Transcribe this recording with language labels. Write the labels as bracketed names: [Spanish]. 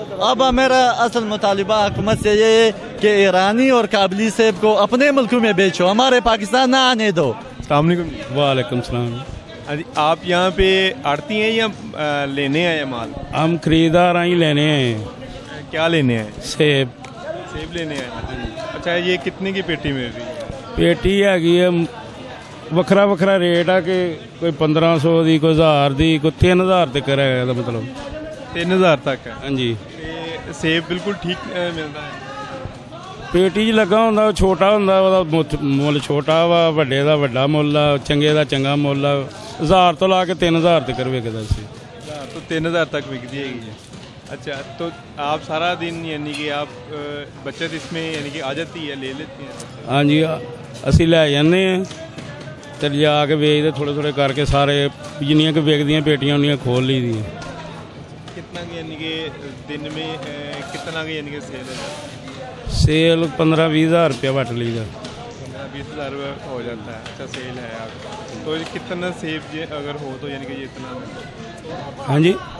[Hindi] अब मेरा असल मुतालिबा हुकूमत से ये है कि ईरानी और काबली सेब को अपने मुल्कों में बेचो, हमारे पाकिस्तान ना आने दो। वालेकुम सलाम। आप यहाँ पे आड़ती हैं या लेने आए माल? हम खरीदार आई लेने आए। क्या लेने आए? सेब। सेब लेने आए। अच्छा, ये कितने की पेटी मिल रही है? पेटी हैगी है [Punjabi] ਵੱਖਰਾ ਵੱਖਰਾ ਰੇਟ ਆ ਕਿ ਕੋਈ 1500 ਦੀ, ਕੋਈ 1000 ਦੀ, ਕੋਈ 3000 ਤੱਕ ਹੈਗਾ ਇਹਦਾ ਮਤਲਬ। 3000 ਤੱਕ ਹੈ। ਹਾਂਜੀ, ਤੇ ਸੇਬ ਬਿਲਕੁਲ ਠੀਕ ਮਿਲਦਾ ਹੈ? ਪੇਟੀ 'ਚ ਲੱਗਾ ਹੁੰਦਾ, ਉਹ ਛੋਟਾ ਹੁੰਦਾ, ਉਹਦਾ ਮੁੱਲ ਛੋਟਾ ਵਾ, ਵੱਡੇ ਦਾ ਵੱਡਾ ਮੁੱਲ ਆ, ਚੰਗੇ ਦਾ ਚੰਗਾ ਮੁੱਲ ਆ। 1000 ਤੋਂ ਲਾ ਕੇ 3000 ਤੱਕ ਵਿਕਦਾ ਸੀ। [Hindi] 1000 तो 3000 तक बिकती है। अच्छा, तो आप सारा दिन यानी कि आप बचत इसमें यानी कि आ जाती है, ले लेती हैं? [Punjabi] ਹਾਂਜੀ, ਅਸੀਂ ਲੈ ਜਾਂਦੇ ਆ ਤੇ ਲਿਜਾ ਕੇ ਵੇਚਦੇ ਥੋੜੇ ਥੋੜੇ ਕਰਕੇ ਸਾਰੇ, ਜਿੰਨੀਆਂ ਕਿ ਵਿਕਦੀਆਂ ਪੇਟੀਆਂ ਉਨੀਆਂ ਖੋਲ ਲਈ ਦੀਆਂ। [Hindi] कितना की यानी कि दिन में कितना की यानी कि सेल है? [Punjabi] ਸੇਲ 15-20 ਹਜ਼ਾਰ ਰੁਪਇਆ ਵੱਟ ਲਈਦਾ। [Hindi] 15-20 हज़ार हो जाता है। अच्छा, सेल है आपका। तो कितना सेब ये अगर हो तो यानी कि ये इतना, [Punjabi] ਹਾਂਜੀ,